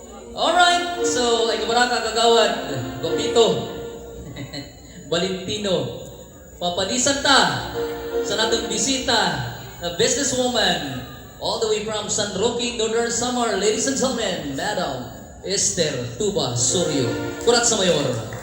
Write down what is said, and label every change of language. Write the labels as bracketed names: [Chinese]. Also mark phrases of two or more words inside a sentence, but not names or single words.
[Bikol] Alright, so ay kabaraka kagawad, Gopito, Valentino, papalisan ta sa natong bisita na businesswoman [English] all the way from [Bikol] San Roque, Northern Samar. [English] Ladies and gentlemen, Madam Esther Tuba Suryo. KURATSA Mayor.